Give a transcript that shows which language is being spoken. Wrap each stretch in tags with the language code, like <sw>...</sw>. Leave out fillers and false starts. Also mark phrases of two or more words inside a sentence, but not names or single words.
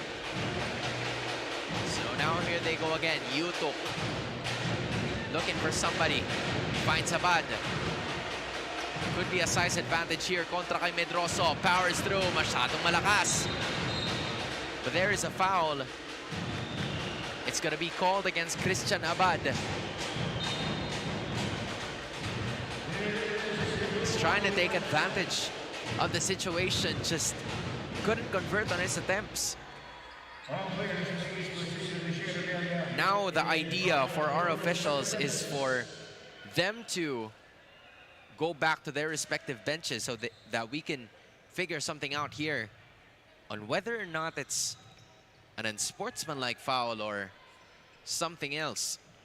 <en>So now here they go again. Yutok looking for somebody. Finds Abad. Could be a size advantage here</en> <tl>kontra kay Medroso.</tl> <en>Powers through.</en> <tl>Masyadong malakas.</tl> <en>But there is a foul. It's going to be called against Christian Abad. He's trying to take advantage of the situation. Just couldn't convert on his attempts. Now the idea for our officials is for them to go back to their respective benches so that we can figure something out here on whether or not it's an unsportsmanlike foul or something else.</en>